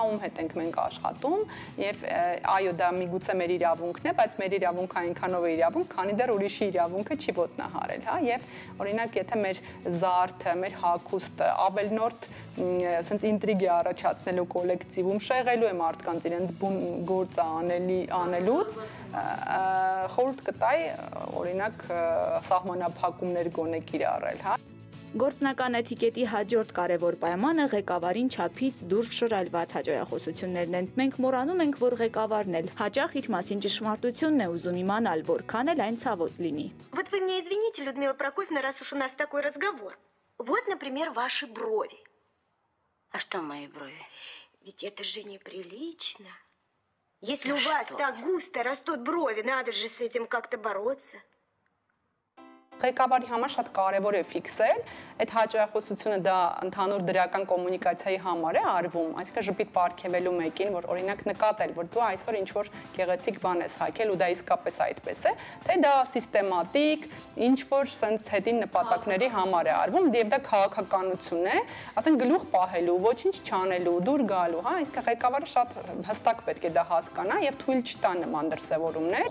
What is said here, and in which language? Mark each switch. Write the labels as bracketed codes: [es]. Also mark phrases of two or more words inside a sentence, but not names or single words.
[hy] ում հետ ենք մենք աշխատում, եւ այո, դա միգուցե մեր իրավունքն է, բայց մեր իրավունքը այնքանով է իրավունք, քանի դեռ ուրիշի իրավունքը չի ոտնահարել, հա, եւ օրինակ եթե մեր զարդը, մեր հագուստը ավելնորդ ասենց ինտրիգ է առաջացնելու կոլեկտիվում, շեղելու է մարդկանց իրենց բուն գործը անելուց, խորհուրդ կտայի օրինակ սահմանափակումներ գոնե կիրառել, հա։ Գործնական էթիկետի հաջորդ կարևոր պայմանը ղեկավարին չափից դուրս շռայլված հաջողություններն են։ Մենք մոռանում ենք, որ ղեկավարն էլ հաճախ իր մասին ճշմարտությունն է ուզում իմանալ, որքան էլ այն ցավոտ լինի։ [ru] Вот вы меня извините, Людмила Прокофьевна, раз уж у нас такой разговор. Вот, например, ваши брови. А что мои брови? Ведь это же неприлично. Если у вас так густо растут брови, надо же с этим как-то бороться. [hy] Ղեկավարի համար շատ կարևոր է ֆիքսել, այդ հաճախոսությունը դա ընդհանուր դրական կոմունիկացիայի համար է արվում, այսինքն ժպիտ պարգևելու մեկին, որ օրինակ նկատել, որ դու այսօր ինչ-որ գեղեցիկ բան ես հագել ու դա իսկապես այդպես է, թե դա սիստեմատիկ, ինչ-որ սենց հետին նպատակների համար է արվում, եւ դա քաղաքականություն է, ասենք գլուխ պահելու, ոչինչ չանելու, դուր գալու, հա, այսինքն ղեկավարը շատ հստակ պետք է դա հասկանա եւ թույլ չտա նման դրսեւորումներ։